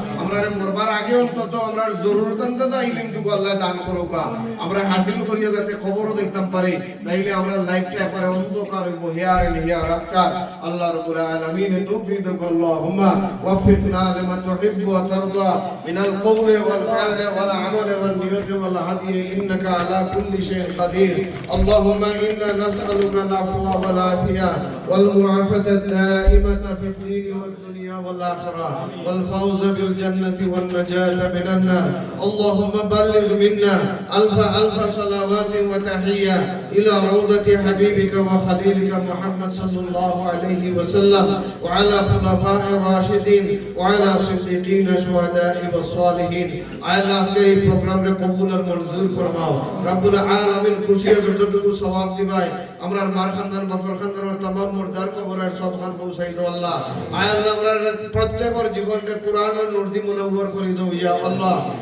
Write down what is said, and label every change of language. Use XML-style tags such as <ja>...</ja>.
<syl>আমরা মরবার আগে অন্তত আমরা জরুরত আনতা ইলমটুকু আল্লাহ দান করুকা, আমরা হাসিল করিয়া যাতে কবরও দেখতাম পারি, নাইলে আমরা লাইফটা একবারে অন্ধকার হইব,</syl> <en>Here and here after.</en> <ar>আল্লাহ রাব্বুল আলামিন তৌফিক আল্লাহুম্মা ওয়াফিকনা লিমা তুহিব্বু ওয়া তারদা মিনাল কওলি ওয়াল الفعل والعمل والنية والهدي إنك على كل شيء قدير. اللهم إنا نسألك العفو والعافية والمعافاة الدائمة في الدين والدنيا والآخرة والفوز بالجنة والنجاة من النار. اللهم بلغ منا ألف صلوات وتحية إلى روضة حبيبك وخليلك محمد صلى الله عليه وسلم وعلى خلفاء الراشدين وعلى صديقين شهداء والصالحين.</ar> <syl>আল্লাহ আজকের এই প্রোগ্রামে কবুল আর মঞ্জুর ফরমাও। রব্বুল আলামিন খুশিয়া যতটুকু সওয়াব দিবাই, আমরার মার খানদান বাফর খানদান আর तमाम মুরদার কবরের সব খান পৌঁছাই দাও আল্লাহ। আল্লাহ আমরার প্রত্যেকের জীবনে কোরআন আর নূর দি মুনওয়ার করে দাও ইয়া আল্লাহ।</syl>